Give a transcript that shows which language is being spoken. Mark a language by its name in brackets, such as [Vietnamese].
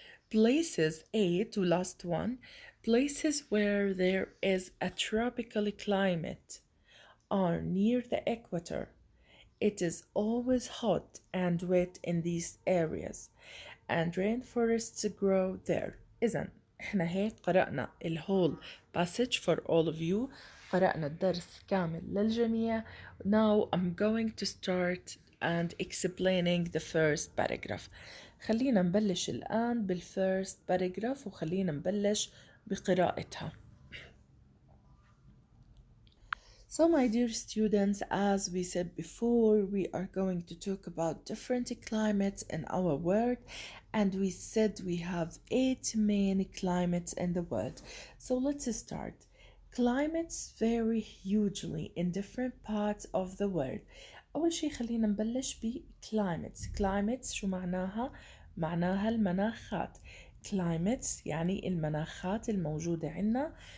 [English] Places, 8 to last one, places where there is a tropical climate are near the equator. It is always hot and wet in these areas, and rainforests grow there. [Arabic] إذن إحنا هيك قرأنا [English] الwhole passage for all of you. [Arabic] قرأنا الدرس كامل للجميع. [English] Now I'm going to start and explaining the first paragraph. [Arabic] خلينا نبلش الآن بال [English] first paragraph [Arabic] وخلينا نبلش بقراءتها. [English] So my dear students, as we said before, we are going to talk about different climates in our world, and we said we have 8 main climates in the world. So let's start. Climates vary hugely in different parts of the world. [Arabic] أول شي خلينا نبلش ب climates. Climates شو معناها؟ معناها المناخات. Climates يعني المناخات الموجودة عنا.